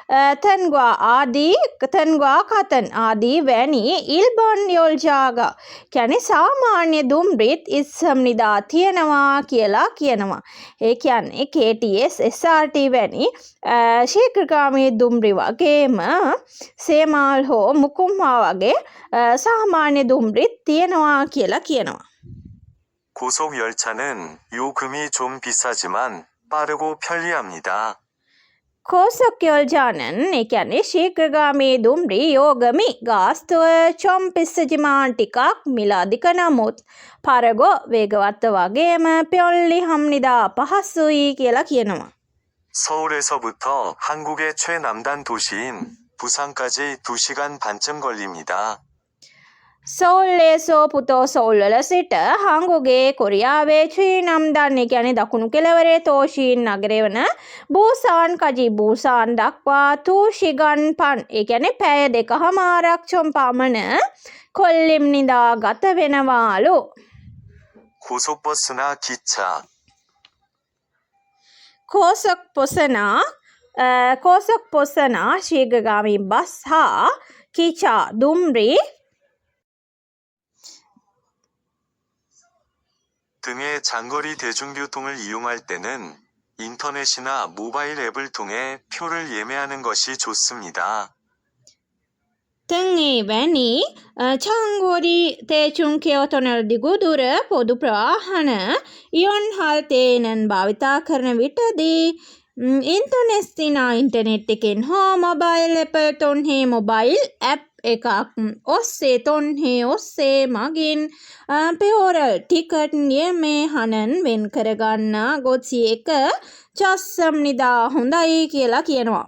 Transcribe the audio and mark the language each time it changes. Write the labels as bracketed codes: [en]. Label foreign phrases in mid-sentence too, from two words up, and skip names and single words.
[ko] 등과 같은 [si] ආදී වැනි [ko] 일반 열차가 [si] කියන්නේ සාමාන්‍ය දුම්රිත් ඉස්සම්නිදා තියෙනවා කියලා කියනවා. ඒ කියන්නේ KTS SRT වැනි ශීඝ්‍රගාමී දුම්රි වගේම සේමාල් හෝ මුකුම්හා වගේ සාමාන්‍ය දුම්රිත් තියෙනවා කියලා කියනවා. [ko] 고속 열차는 요금이 좀 비싸지만 빠르고 편리합니다. 고속 열차는 [si] ඒ කියන්නේ ශීඝ්‍රගාමී දුම්රි යෝගමි ගාස්තුව [ko] 좀 비싸지만 [si] ටිකක් මිල අධික නමුත් පරගෝ වේගවත් වගේම [ko] 편리 합니다 [si] පහසුයි කියලා කියනවා. [ko] 서울에서부터 한국의 최남단 도시인 부산까지 2시간 반쯤 걸립니다. 서울에서 부터 [si] සෝල්වල සිට හංගුගේ කොරියාවේ චීනම්දන් ඒ කියන්නේ දකුණු කෙළවරේ තෝෂීන් නගරය වන බූසාන් දක්වා [ko] 2시간 반 [si] ඒ කියන්නේ පැය 2කමාරක් පමණ කොල්ලිම්නිදා ගත වෙනවාලු. [ko] 고속버스나 기차 고속 버스나 [si] ශීඝ්‍රගාමී බස් හා කිචා දුම්රි [ko] 등의 장거리 대중교통을 이용할 때는 인터넷이나 모바일 앱을 통해 표를 예매하는 것이 좋습니다. [si] තැන්ඒ වැනි [ko] 장거리 대중교통을 [si] දිගුදුර පොදු ප්‍රවාහන [ko] 이용 할때는 [si] භාවිතා කරන විටදී ඉන්ටනෙස්තිනා එකෙන් හෝ [ko] 모바일 앱을통해 [si] මොබයිල් ඇප් එකක් ඔස්සේ තොන්හේ ඔස්සේ මගින් පෙෝරල් ටිකට් [ko] 예매 하는 [si] වෙන් කරගන්නා ගොත්සි එක [ko] 좋습 니다 [si] හොඳයි කියලා කියනවා.